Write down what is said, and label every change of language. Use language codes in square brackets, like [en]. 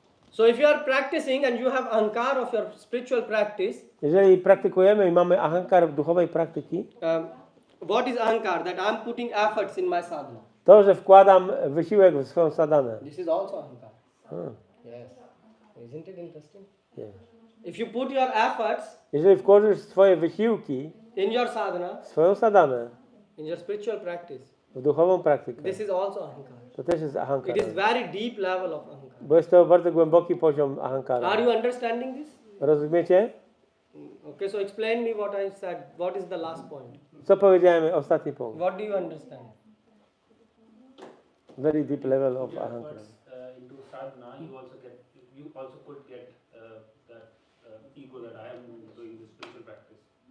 [en] So if you are practicing and you have ahankar of your spiritual practice, [pl] Jeżeli praktykujemy i mamy ahankar duchowej praktyki, [en] what is ahankar? That I'm putting efforts in my sadhana. [pl] to, że wkładam wysiłek w swoją sadhanę. [en] This is also ahankar. Hmm. Yes. Isn't it interesting? Yeah. If you put your efforts [pl] Jeżeli wkłożysz swoje wysiłki [en] in your sadhana, [pl] w swoją sadhanę, [en] in your spiritual practice, [pl] w duchową praktykę, [en] this is also ahankar. [pl] to też jest ahankar. [en] It is very deep level of ahankar. [pl] Bo jest to bardzo głęboki poziom ahankara. [en] Are you understanding this? [pl] Rozumiecie? [en] Okay, so explain me what I said. What is the last point? [pl] Co powiedziałem? Ostatni punkt. [en] What do you understand? Very deep level of ahankara. Into sadhana, you also could get that ego that I am doing this spiritual practice.